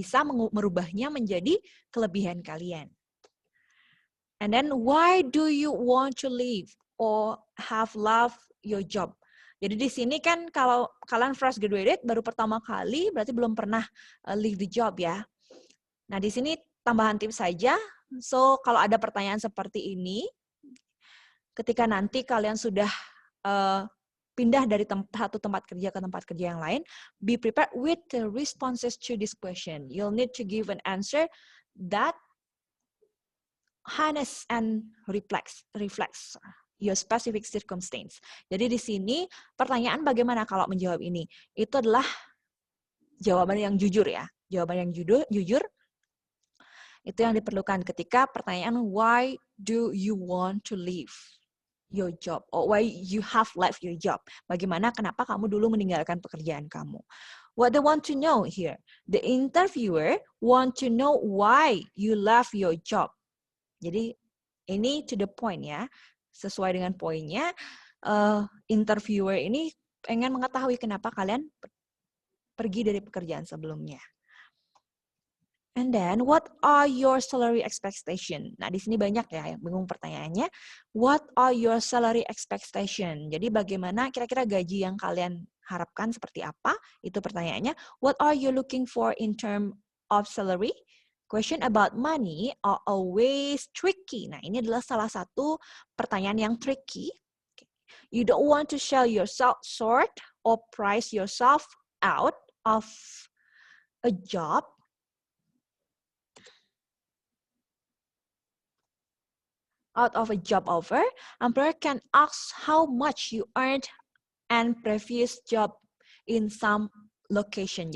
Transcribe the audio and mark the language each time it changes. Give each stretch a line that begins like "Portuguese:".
Indonesian: Bisa merubahnya menjadi kelebihan kalian.
English: And then, why do you want to leave or have loved your job?
Indonesian: Jadi di sini kan kalau kalian fresh graduated, baru pertama kali, berarti belum pernah
English: leave the job
Indonesian: ya. Nah di sini tambahan tips saja. So, kalau ada pertanyaan seperti ini, ketika nanti kalian sudah pindah dari satu tempat kerja ke tempat kerja yang lain,
English: be prepared with the responses to this question. You'll need to give an answer that harness and reflects your specific circumstance.
Indonesian: Jadi di sini pertanyaan bagaimana kalau menjawab ini? Itu adalah jawaban yang jujur ya. Jawaban yang jujur. Itu yang diperlukan ketika pertanyaan
English: why do you want to leave your job
Indonesian: or why you have left your job. Bagaimana, kenapa kamu dulu meninggalkan pekerjaan kamu.
English: What they want to know here, the interviewer want to know why you left your job.
Indonesian: Jadi ini
English: to the point
Indonesian: ya, sesuai dengan poinnya. Interviewer ini pengen mengetahui kenapa kalian pergi dari pekerjaan sebelumnya.
English: And then, what are your salary expectation?
Indonesian: Nah, di sini banyak ya yang bingung pertanyaannya.
English: What are your salary expectation?
Indonesian: Jadi bagaimana kira-kira gaji yang kalian harapkan seperti apa? Itu pertanyaannya.
English: What are you looking for in term of salary? Question about money are always tricky.
Indonesian: Nah, ini adalah salah satu pertanyaan yang tricky.
English: You don't want to sell yourself short or price yourself out of a job. Out of a job offer, employer can ask how much you earned and previous job in some location.